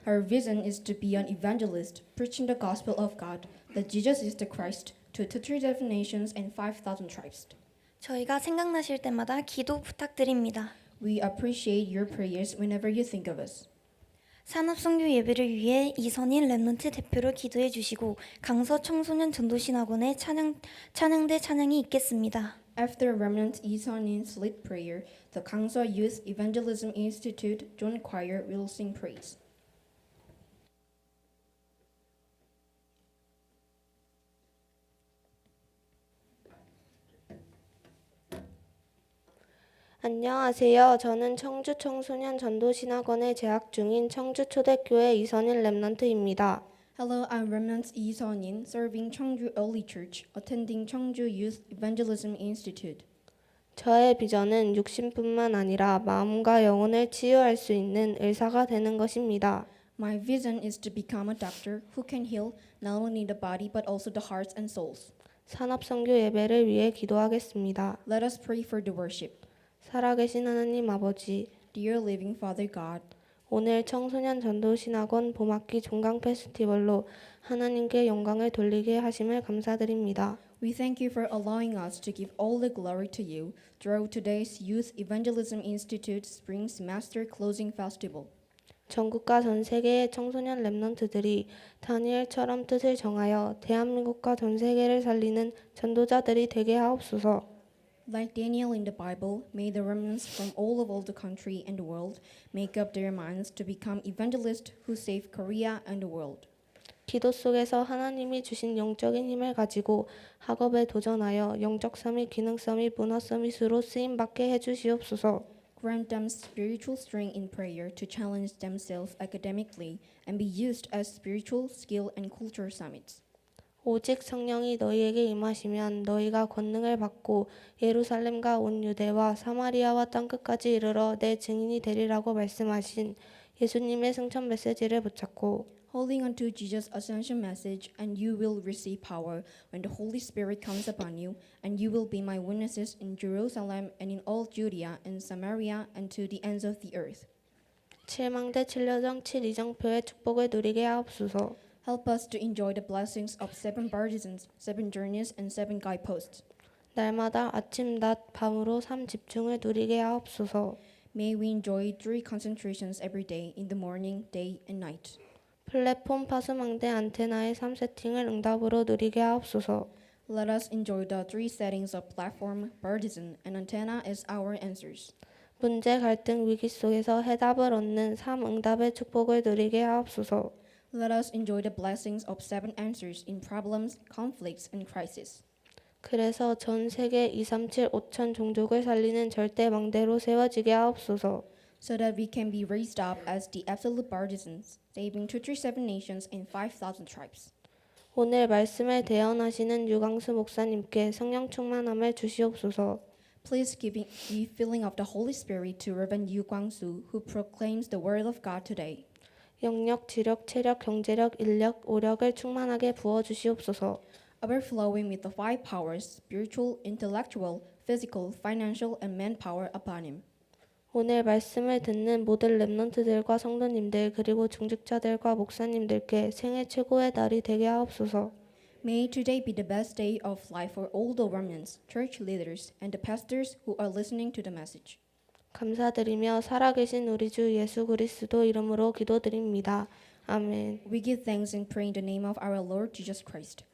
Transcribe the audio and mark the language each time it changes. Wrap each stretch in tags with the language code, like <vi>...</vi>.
<en>Her vision is to be an evangelist, preaching the gospel of God, that Jesus is the Christ, to 237 nations and 5,000 tribes.</en> <ko>저희가 생각나실 때마다 기도 부탁드립니다.</ko> <en>We appreciate your prayers whenever you think of us.</en> <ko>산업선교 예배를 위해 이선인 렘넌트 대표로 기도해 주시고 강서 청소년 전도신학원에 찬양대 찬양이 있겠습니다.</ko> <en>After Remnant Isonin's lead prayer, the Kangso Youth Evangelism Institute Joint Choir will sing praise.</en> <ko>안녕하세요. 저는 청주 청소년 전도신학원에 재학 중인 청주초대교회 이선일 렘넌트입니다.</ko> <en>Hello, I'm Remnant Isonin, serving Cheongju Early Church, attending Cheongju Youth Evangelism Institute.</en> <ko>저의 비전은 육신뿐만 아니라 마음과 영혼을 치유할 수 있는 의사가 되는 것입니다.</ko> <en>My vision is to become a doctor who can heal not only the body but also the hearts and souls.</en> <ko>산업선교 예배를 위해 기도하겠습니다.</ko> <en>Let us pray for the worship.</en> <ko>살아계신 하나님 아버지,</ko> <en>Dear living Father God,</en> <ko>오늘 청소년 전도신학원 봄학기 종강 페스티벌로 하나님께 영광을 돌리게 하심을 감사드립니다.</ko> <en>we thank you for allowing us to give all the glory to you through today's Youth Evangelism Institute Spring Semester Closing Festival.</en> <ko>전국과 전 세계의 청소년 렘넌트들이 다니엘처럼 뜻을 정하여 대한민국과 전 세계를 살리는 전도자들이 되게 하옵소서.</ko> <en>Like Daniel in the Bible, may the remnants from all over the country and the world make up their minds to become evangelists who save Korea and the world.</en> <ko>기도 속에서 하나님이 주신 영적인 힘을 가지고 학업에 도전하여 영적 서밋, 기능 서밋, 문화 서밋으로 쓰임 받게 해 주시옵소서.</ko> <en>Grant them spiritual strength in prayer to challenge themselves academically and be used as spiritual, skill, and culture summits.</en> <ko>오직 성령이 너희에게 임하시면 너희가 권능을 받고 예루살렘과 온 유대와 사마리아와 땅끝까지 이르러 내 증인이 되리라고 말씀하신 예수님의 승천 메시지를 붙잡고</ko> <en>Holding on to Jesus' ascension message, and you will receive power when the Holy Spirit comes upon you, and you will be my witnesses in Jerusalem and in all Judea and Samaria and to the ends of the earth.</en> <ko>7망대 7여정 7이정표의 축복을 누리게 하옵소서.</ko> <en>Help us to enjoy the blessings of 7 partisans, 7 journeys, and 7 guideposts.</en> <ko>날마다 아침 낮 밤으로 삶 집중을 누리게 하옵소서.</ko> <en>May we enjoy 3 concentrations every day in the morning, day, and night.</en> <ko>플랫폼 파수망대 안테나의 3세팅을 응답으로 누리게 하옵소서.</ko> <en>Let us enjoy the 3 settings of platform, partisan, and antenna as our answers.</en> <ko>문제 갈등 위기 속에서 해답을 얻는 3응답의 축복을 누리게 하옵소서.</ko> <en>Let us enjoy the blessings of 7 answers in problems, conflicts, and crises.</en> <ko>그래서 전 세계 237 5천 종족을 살리는 절대 망대로 세워지게 하옵소서.</ko> <en>So that we can be raised up as the absolute partisans, saving 237 nations and 5,000 tribes.</en> <ko>오늘 말씀을 대언하시는 유광수 목사님께 성령 충만함을 주시옵소서.</ko> <en>Please give filling of the Holy Spirit to Reverend Yu Guangsu, who proclaims the word of God today.</en> <ko>영력, 지력, 체력, 경제력, 인력, 오력을 충만하게 부어 주시옵소서.</ko> <en>Overflowing with the 5 powers, spiritual, intellectual, physical, financial, and manpower upon him.</en> <ko>오늘 말씀을 듣는 모든 렘넌트들과 성도님들 그리고 중직자들과 목사님들께 생애 최고의 날이 되게 하옵소서.</ko> <en>May today be the best day of life for all the remnants, church leaders, and the pastors who are listening to the message.</en> <ko>감사드리며 살아계신 우리 주 예수 그리스도 이름으로 기도드립니다. 아멘.</ko> <en>We give thanks and pray in the name of our Lord Jesus Christ.</en>